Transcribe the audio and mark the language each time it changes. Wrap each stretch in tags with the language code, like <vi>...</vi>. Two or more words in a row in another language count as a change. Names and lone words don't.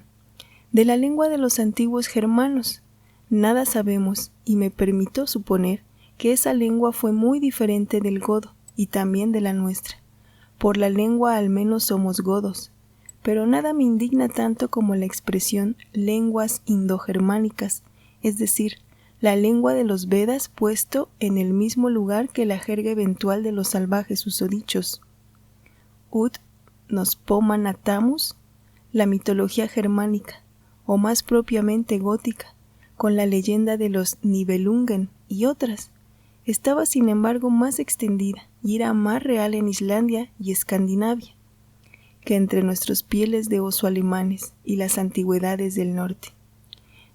<es>De la lengua de los antiguos germanos, nada sabemos, y me permito suponer que esa lengua fue muy diferente del godo y también de la nuestra. Por la lengua al menos somos godos, pero nada me indigna tanto como la expresión lenguas indogermánicas, es decir, la lengua de los Vedas puesto en el mismo lugar que la jerga eventual de los salvajes usodichos.</es> <la>Ut nos pomanatamus,</la> <es>la mitología germánica, o más propiamente gótica, con la leyenda de los Nibelungen y otras, estaba sin embargo más extendida y era más real en Islandia y Escandinavia que entre nuestros pieles de oso alemanes y las antigüedades del norte.</es>